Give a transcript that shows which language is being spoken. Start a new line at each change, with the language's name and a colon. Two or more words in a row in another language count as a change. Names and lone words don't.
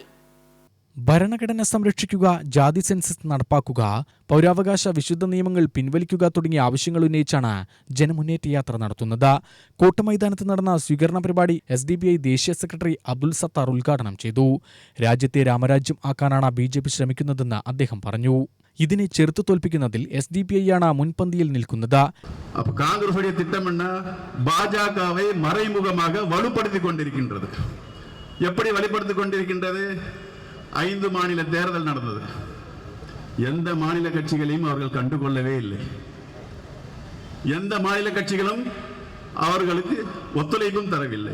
Malayalam: ഭരണഘടന സംരക്ഷിക്കുക, ജാതി സെൻസസ് നടപ്പാക്കുക, പൗരാവകാശ വിശുദ്ധ നിയമങ്ങൾ പിൻവലിക്കുക തുടങ്ങിയ ആവശ്യങ്ങൾ ഉന്നയിച്ചാണ് ജനമുന്നേറ്റ യാത്ര നടത്തുന്നത്. കോട്ടമൈതാനത്ത് നടന്ന സ്വീകരണ പരിപാടി SDPI ദേശീയ സെക്രട്ടറി അബ്ദുൽ സത്താർ ഉദ്ഘാടനം ചെയ്തു. രാജ്യത്തെ രാമരാജ്യം ആക്കാനാണ് BJP ശ്രമിക്കുന്നതെന്ന് അദ്ദേഹം പറഞ്ഞു. ഇതിനെ ചെറുത്തു തോൽപ്പിക്കുന്നതിൽ SDPI-യാണ് മുൻപന്തിയിൽ നിൽക്കുന്നത്.
Tamil: காங்கிரசுடைய திட்டம் என்ன? பாஜகவை மறைமுகமாக வலுப்படுத்திக் கொண்டிருக்கின்றது. எப்படி வலுப்படுத்திக் கொண்டிருக்கின்றது? 5 மாநில தேர்தல் நடந்தது. எந்த மாநில கட்சிகளையும் அவர்கள் கண்டுகொள்ளவே இல்லை. எந்த மாநில கட்சிகளும் அவர்களுக்கு ஒத்துழைப்பும் தரவில்லை.